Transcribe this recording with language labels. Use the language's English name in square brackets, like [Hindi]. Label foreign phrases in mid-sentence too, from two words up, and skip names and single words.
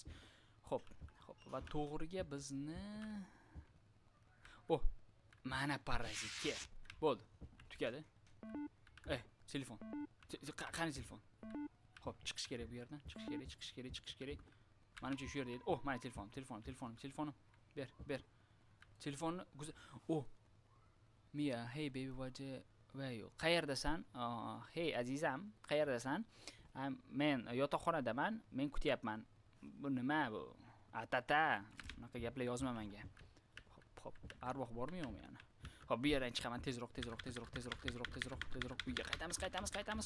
[Uzbek] Xo'p, va to'g'riga bizni mana parazitga. Bo'ldi. Tugadi. Telefon. Qani telefon? Xo'p, chiqish kerak bu yerdan. Chiqish kerak. Menimcha shu yerda edi. Mana telefonim. Ber. [English] Telefonni Mia, hey baby, where you? [Uzbek] Qayerdasan? Hey azizam, qayerdasan? Men yotoqxonadaman. Men kutyapman. Bu nima bu? Atata. Bunaqa gaplar yozma menga. Xo'p, arvoh bormi yo'qmi yana? Xo'p, bu yerdan chiqaman. Tezroq. Uyga qaytamiz.